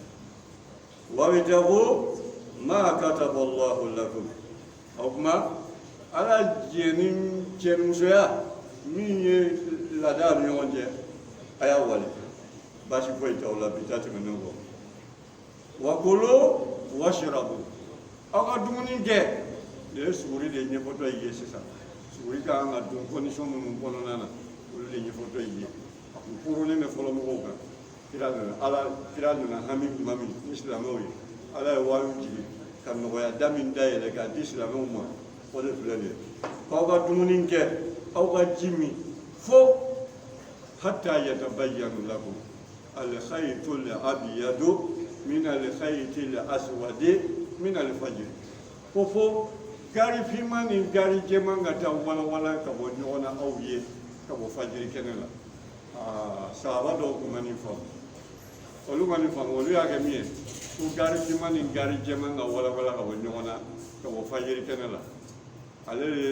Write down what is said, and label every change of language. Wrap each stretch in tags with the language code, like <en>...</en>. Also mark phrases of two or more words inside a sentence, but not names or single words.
<ar>وابتغوا ما كتب الله لكم</ar> <bm>o kuma ala jɛni cɛmusoya min ye laada ni ɲɔgɔn cɛ a y'a wale baasi foyi t'aw la bi ta tɛmɛnen kɔ</bm> <ar>وكلوا واشربوا</ar> <bm>aw ka dumuni kɛ nin ye suguri de ɲɛfɔtɔ ye sisan suguri ka kan ka dun condition minnu kɔnɔna na olu de ɲɛfɔtɔ ye a kun koronen bɛ fɔlɔ mɔgɔw kan kira nana hami tuma min ni silamɛw ye ala ye waayu jigin ka nɔgɔya da min dayɛlɛ k'a di silamɛw ma o de filɛ nin ye k'aw ka dumuni kɛ aw ka ji min fo</bm> <ar>حتى يتبين لكم الخيط الأبيض من الخيط الأسود من الفجر</ar> <bm>ko fo gari finman ni gari jɛman ka taa walawala ka bɔ ɲɔgɔn na aw ye ka bɔ fajiri kɛnɛ la sahaba dɔw tun ma nin faamu olu ma nin faamu olu y'a kɛ min ye ko gari finman ni gari jɛman ka walawala ka bɔ ɲɔgɔn na ka bɔ fajiri kɛnɛ la ale de</bm>